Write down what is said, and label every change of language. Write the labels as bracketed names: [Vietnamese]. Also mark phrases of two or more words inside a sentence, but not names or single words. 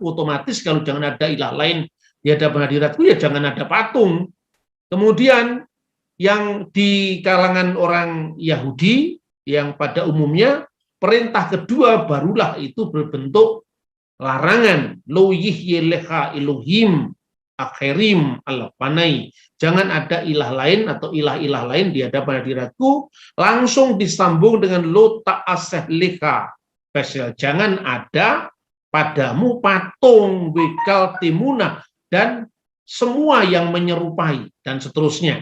[Indonesian] Otomatis kalau jangan ada ilah lain di hadapan hadiratku, ya jangan ada patung. Kemudian yang di kalangan orang Yahudi yang pada umumnya perintah kedua barulah itu berbentuk larangan. [Hebrew] לא יהיה לך אלהים אחרים על פני. [Indonesian] Jangan ada ilah lain atau ilah-ilah lain di hadapan hadiratku. Langsung disambung dengan [Hebrew] לא תעשה לך. [Indonesian] Jangan ada padamu patung [Hebrew] וכל תמונה [Indonesian] dan semua yang menyerupai dan seterusnya.